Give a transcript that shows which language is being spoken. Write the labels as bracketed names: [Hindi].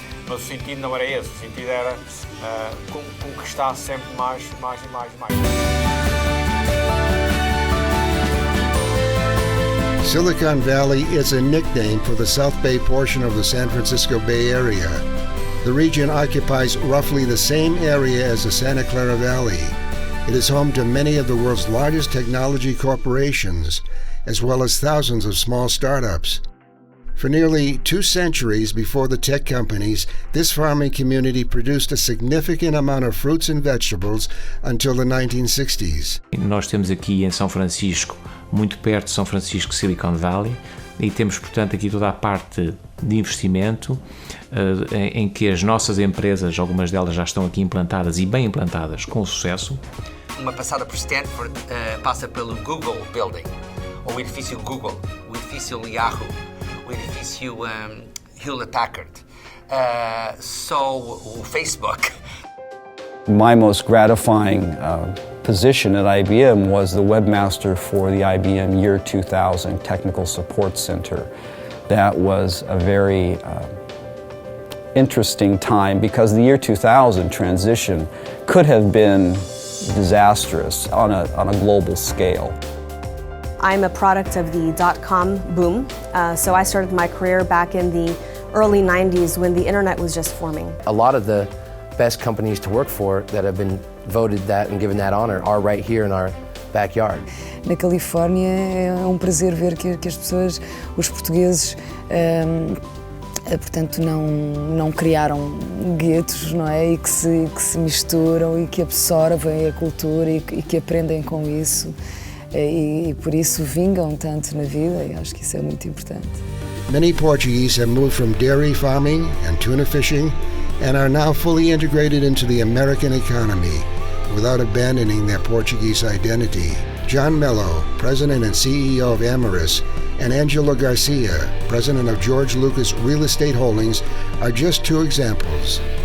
[Portuguese] Mas o sentido não era esse, o sentido era conquistar sempre mais e mais. [English] Silicon Valley is a nickname for the South Bay portion of the San Francisco Bay Area. The region occupies roughly the same area as the Santa Clara Valley. It is home to many of the world's largest technology corporations, as well as thousands of small startups. For nearly 2 centuries before the tech companies, this farming community produced a significant amount of fruits and vegetables until the 1960s. [Portuguese] Nós temos aqui em São Francisco, muito perto de São Francisco, Silicon Valley, e temos, portanto, aqui toda a parte de investimento em que as nossas empresas, algumas delas já estão aqui implantadas e bem implantadas, com sucesso. Uma passada por Stanford passa pelo Google Building, o edifício Google, o edifício Yahoo, o edifício Hewlett Packard, só o Facebook. [English] My most gratifying position at IBM was the webmaster for the IBM Year 2000 Technical Support Center. That was a very interesting time because the year 2000 transition could have been disastrous on a global scale. I'm a product of the dot-com boom, so I started my career back in the early 90s when the internet was just forming. A lot of the best companies to work for that have been voted that and given that honor are right here in our backyard. [Portuguese] Na Califórnia é prazer ver que as pessoas, os portugueses, portanto não criaram guetos, não é? E que se misturam e que absorvem a cultura e que aprendem com isso. E por isso vingam tanto na vida, e acho que isso é muito importante. [English] Many Portuguese have moved from dairy farming and tuna fishing and are now fully integrated into the American economy without abandoning their Portuguese identity. John Mello, President and CEO of Amyris, and Angelo Garcia, President of George Lucas Real Estate Holdings, are just two examples.